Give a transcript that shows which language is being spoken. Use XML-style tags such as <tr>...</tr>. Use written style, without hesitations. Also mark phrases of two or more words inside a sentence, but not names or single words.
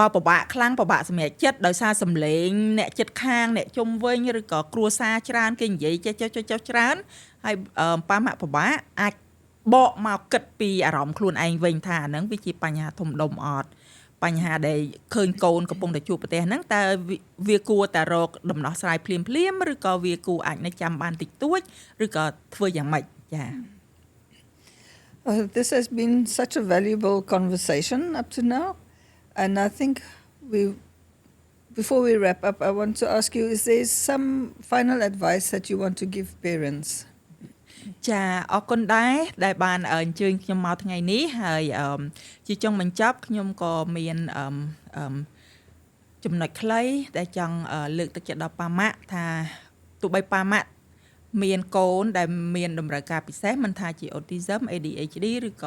<km>ពិបាកខ្លាំងពិបាកសម្រេចចិត្តដោយសារសម្លេងអ្នកចិត្តខាងអ្នកជុំវិញឬក៏គ្រួសារច្រើនគេនិយាយចេះច្រើនហើយប៉ាម៉ាក់ពិបាកអាចបកមកគិតពីអារម្មណ៍ខ្លួនឯងវិញថាអាហ្នឹងវាជាបញ្ហាធំដុំអត់បញ្ហាដែលឃើញកូនកំពុងតែជួបប្រទះហ្នឹងតើវាគួរតែរកដំណោះស្រាយភ្លាមឬក៏វាគួរអាចនៅចាំបានតិចតួចឬក៏ធ្វើយ៉ាងម៉េចចា</km> <en>This has been such a valuable conversation up to now, and I think before we wrap up, I want to ask you: is there some final advice that you want to give parents?</en> <km>ចាអរគុណដែលបានអញ្ជើញខ្ញុំមកថ្ងៃនេះហើយជាចុងបញ្ចប់ខ្ញុំក៏មានចំណុចខ្លីដែលចង់លើកទឹកចិត្តដល់ប៉ាម៉ាក់ថាទោះបីប៉ាម៉ាក់មានកូនដែលមានតម្រូវការពិសេសមិនថាជា</km> <en>autism ADHD</en> <km>ឬក៏</km>